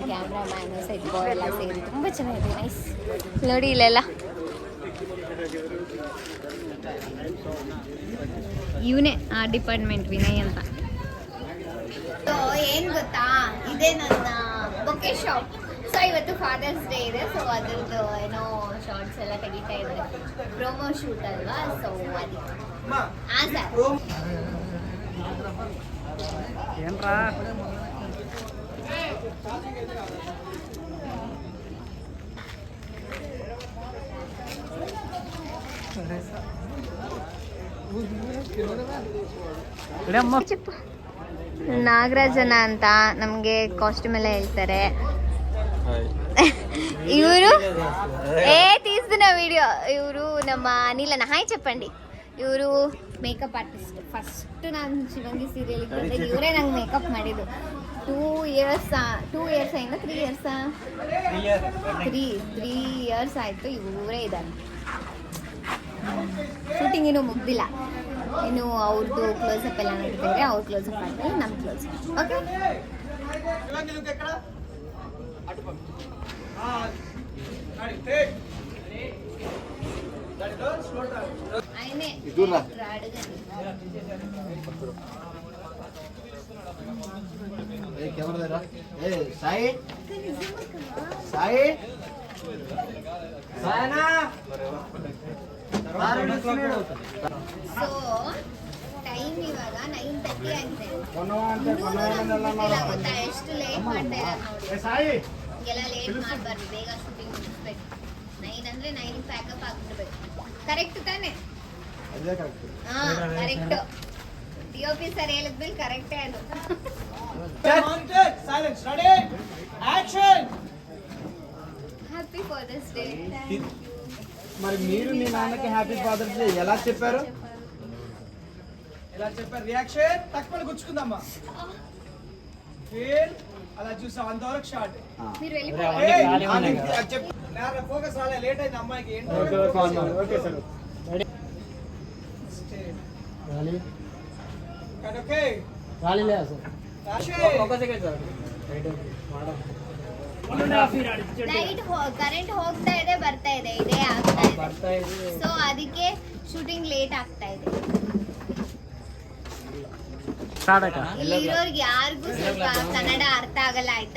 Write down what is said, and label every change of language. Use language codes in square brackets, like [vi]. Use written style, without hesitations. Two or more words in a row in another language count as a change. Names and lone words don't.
[en] cameraman set boy [kn] ಎಲ್ಲ ಸೇರಿ ತುಂಬ ಚೆನ್ನಾಗಿದೆ, ನೈಸ್. ನೋಡಿ ಇಲ್ಲೆಲ್ಲ ಇವನೇ ಆ ಡಿಪಾರ್ಟ್ಮೆಂಟ್, ವಿನಯ್ ಅಂತ. ಸೊ ಏನು ಗೊತ್ತಾ, ಇದೇ ನನ್ನ [en] bouquet shop. [kn] ಸೊ ಇವತ್ತು ಫಾದರ್ಸ್ ಡೇ ಇದೆ, ಸೊ ಅದ್ರದ್ದು ಏನೋ ಶಾರ್ಟ್ಸ್ ಎಲ್ಲ ತೆಗಿತಾ ಇದ್ದಾರೆ, [en] promo shoot [kn] ಅಲ್ವಾ. ಸೊ ಅದಕ್ಕೆ ಸರ್ [te] ఏంట్రా చెప్పು. [kn] ನಾಗರಾಜನ ಅಂತ ನಮಗೆ ಕಾಸ್ಟ್ಯೂಮ್ ಎಲ್ಲ ಹೇಳ್ತಾರೆ. [te] ಇವರು తీస్తున్న వీడియో. [kn] ಇವರು ನಮ್ಮ ಅನಿಲನ. ಹಾಯ್ చెప్పండి. ಇವರು [en] makeup artist. [kn] ಫಸ್ಟ್ ನಾನು ಶಿವಂಗಿ ಸೀರಿಯಲ್ಗೆ ಬಂದಾಗ ಇವರೇ ನಂಗೆ ಮೇಕಪ್ ಮಾಡಿದ್ದು. 2 ಇಯರ್ಸ್ 3 ಇಯರ್ಸ್ ಆಯಿತು ಇವರೇ ಇದ್ದಾನೆ. ಶೂಟಿಂಗ್ ಇನ್ನೂ ಮುಗ್ದಿಲ್ಲ, ಇನ್ನು ಅವ್ರದ್ದು ಕ್ಲೋಸಪ್ ಎಲ್ಲ ನಡೀತಿದ್ರೆ ಅವ್ರ ಕ್ಲೋಸಪ್ ಆಗಿ ನಮ್ಮ ಕ್ಲೋಸಪ್. ಓಕೆ, [te] ఆయనే [en] camera side side so time [kn] ಇವಾಗ 9:30 ಆಗಿದೆ. ಗೊತ್ತಾ ಎಷ್ಟು ಲೇಟ್ ಮಾಡ್ತಾ ಇದ್ದಾರೆ ನೋಡಿ. ಎಲ್ಲ ಲೇಟ್ ಮಾಡಬಾರ್ದು, ಬೇಗ ಶೂಟಿಂಗ್ ಮುಗಿಸ್ಬೇಕು. 9 ಅಂದ್ರೆ 9 ಪ್ಯಾಕಪ್ ಆಗ್ಬಿಡ್ಬೇಕು. ಕರೆಕ್ಟ್ ತಾನೆ? ಹಾ ಕರೆಕ್ಟ್. DOP ಸರ್ ಹೇಳಿದ್ಮೇಲೆ ಕರೆಕ್ಟೇ ಅದು. [en] Silence, ready, action. happy Father's Day. [te] మరి మీరు మీ నాన్నకి [en] happy Father's Day [te] ఎలా చెప్పారు? ఎలా చెప్పారు? రియాక్షన్ తక్కువ గుచ్చుకుందమ్మా. ఫీల్ అలా చూసా అంతవరకు షార్ట్. మీరు వెళ్ళిపోవాలి. ఫోకస్ రాలే, లేట్ అయింది అమ్మాయికి. [en] okay sir. [te] ఓకే రాలిలే సార్. [en] light current [kn] ಹೋಗ್ತಾ ಇದೆ, ಬರ್ತಾ ಇದೆ, ಇದೇ ಆಗ್ತಾ ಇದೆ. ಸೊ ಅದಕ್ಕೆ [en] shooting late [kn] ಆಗ್ತಾ ಇದೆ. ಇಲ್ಲಿ ಇರೋರ್ಗೆ ಯಾರಿಗೂ ಸ್ವಲ್ಪ ಕನ್ನಡ ಅರ್ಥ ಆಗಲ್ಲ, ಆಯ್ತಾ?